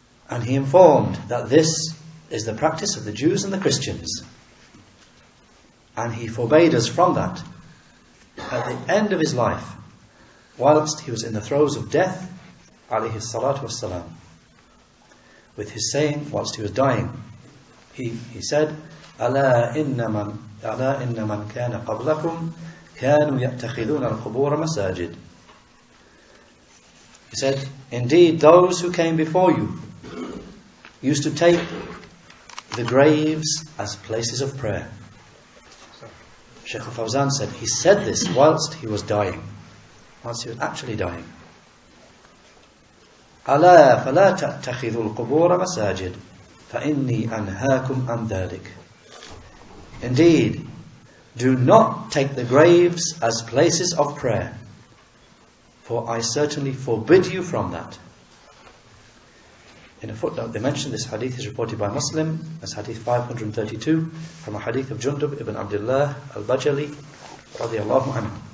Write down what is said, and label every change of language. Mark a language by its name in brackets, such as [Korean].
[English] And he informed that this is the practice of the Jews and the Christians, and he forbade us from that at the end of his life, whilst he was in the throes of death, alayhi salatu wassalam, with his saying whilst he was dying. He said, [Arabic] ألا إن من كان قبلكم كانوا يتخذون القبور مساجد. [English] He said, indeed, those who came before you used to take the graves as places of prayer. Sheikh Al-Fawzan said, he said this whilst he was dying, whilst he was actually dying. [Arabic] ألا فلا تتخذوا القبور مساجد فإني أنهاكم عن ذلك. [English] Indeed, do not take the graves as places of prayer, for I certainly forbid you from that. In a footnote, they mention this hadith is reported by Muslim as hadith 532 from a hadith of Jundub ibn Abdullah al-Bajali radiyallahu anhu.